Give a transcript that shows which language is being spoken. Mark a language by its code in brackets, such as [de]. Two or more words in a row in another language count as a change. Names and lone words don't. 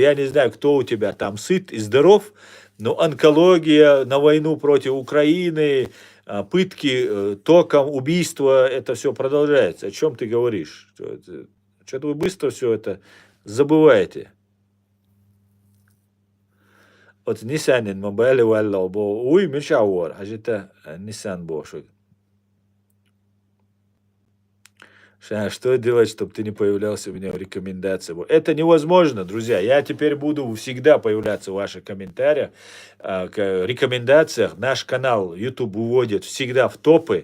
[ru] Я не знаю, кто у тебя там сыт и здоров, но онкология на войну против Украины, пытки током, убийства, это все продолжается. О чем ты говоришь? Что-то вы быстро все это забываете. Вот Nissan мобайле валла бо уй мешауар, а это Nissan бошек. Что делать, чтобы ты не появлялся у меня в рекомендациях? Это невозможно, друзья. Я теперь буду всегда появляться в ваших комментариях, рекомендациях. Наш канал YouTube уводит всегда в топы.